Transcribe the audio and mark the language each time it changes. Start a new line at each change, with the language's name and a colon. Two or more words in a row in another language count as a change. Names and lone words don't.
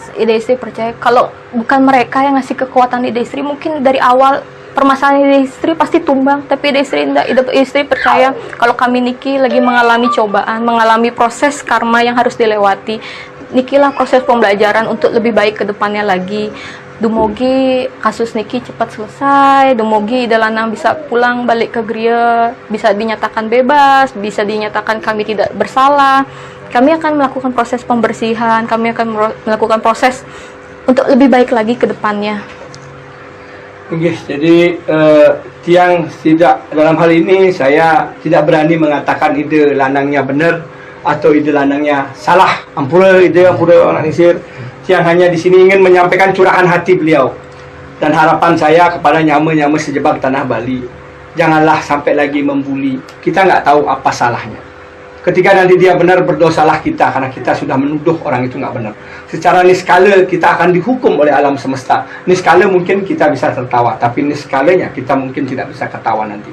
Indonesian: Ide istri percaya kalau bukan mereka yang ngasih kekuatan ide istri, mungkin dari awal permasalahan ide istri pasti tumbang. Tapi ide istri enggak. Ide istri percaya kalau kami Niki lagi mengalami cobaan, mengalami proses karma yang harus dilewati. Niki lah proses pembelajaran untuk lebih baik ke depannya lagi. Dumogi kasus Niki cepat selesai, dumogi Ida Lanang bisa pulang balik ke Gria, bisa dinyatakan bebas, bisa dinyatakan kami tidak bersalah. Kami akan melakukan proses pembersihan, kami akan melakukan proses untuk lebih baik lagi ke depannya. Oke, jadi tiang tidak, dalam hal ini saya tidak berani mengatakan ide lanangnya benar atau ide lanangnya salah. Ampura orang Nisir. Tiang hanya di sini ingin menyampaikan curahan hati beliau dan harapan saya kepada nyama-nyama sejebak tanah Bali. Janganlah sampai lagi membuli. Kita nggak tahu apa salahnya. Ketika nanti dia benar, berdosalah kita karena kita sudah menuduh orang itu nggak benar. Secara niskala kita akan dihukum oleh alam semesta. Niskala mungkin kita bisa tertawa, tapi niskalanya kita mungkin tidak bisa ketawa nanti.